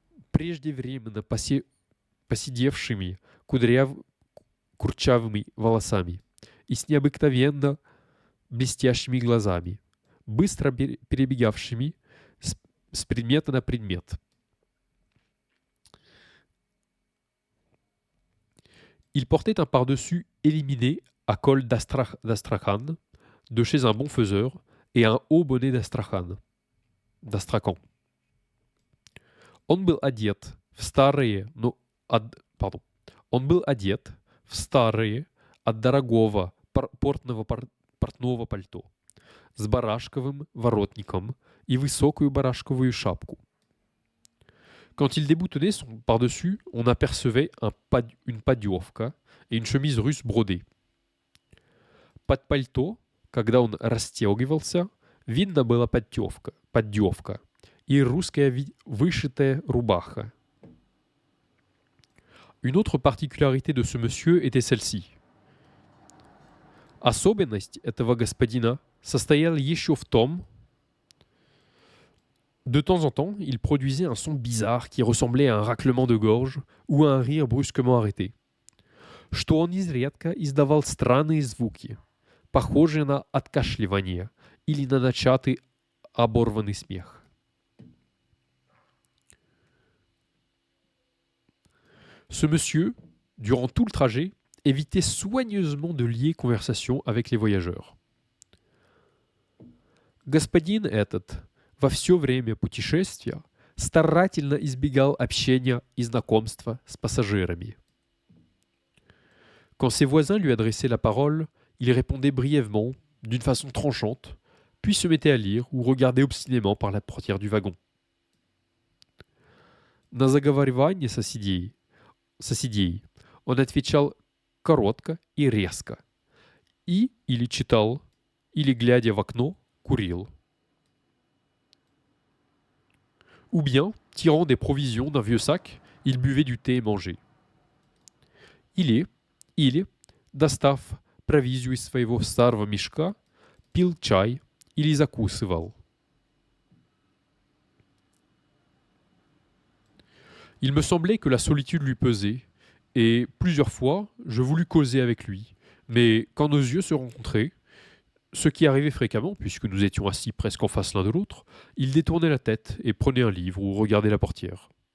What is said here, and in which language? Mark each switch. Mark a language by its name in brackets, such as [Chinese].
[Russian] преждевременно поседевшими курчавыми волосами и с необыкновенно блестящими глазами, быстро перебегавшими с предмета на предмет. [French] Il portait un pardessus éliminé à col d'Astrakhan, de chez un bon faiseur, et un haut bonnet d'Astrakhan. [Russian] Он был одет в старые, Он был одет в старые от дорогого портного пальто с барашковым воротником и высокую барашковую шапку. [French] Quand il déboutonnait son par-dessus, on apercevait une поддевка et une chemise russe brodée. [Russian] Под пальто, когда он расстегивался, видно была поддевка и русская вышитая рубаха. [French] Une autre particularité de ce monsieur était celle-ci. [Russian] Особенность этого господина состояла еще в том, [French] de temps en temps, il produisait un son bizarre qui ressemblait à un raclement de gorge ou à un rire brusquement arrêté. [Russian] Что он изредка издавал странные звуки, похожие на откашливание или на начатый оборванный смех. [French] Ce monsieur, durant tout le trajet, évitait soigneusement de lier conversation avec les voyageurs. [Russian] Господин этот во все время путешествия старательно избегал общения и знакомства с пассажирами. [French] Quand ses voisins lui adressaient la parole, il répondait brièvement, d'une façon tranchante, puis se mettait à lire ou regarder obstinément par la portière du wagon. [Russian] На заговаривание соседей он отвечал коротко и резко, и или читал, или, глядя в окно, курил. [French] Ou bien, tirant des provisions d'un vieux sac, il buvait du thé et mangeait. [Russian] Или, достав провизию из своего старого мешка, пил чай или закусывал. [French] Il me semblait que la solitude lui pesait, et plusieurs fois, je voulus causer avec lui, mais quand nos yeux se rencontraient, ce qui arrivait fréquemment, puisque nous étions assis presque en face l'un de l'autre, il détournait la tête et prenait un livre ou regardait la portière.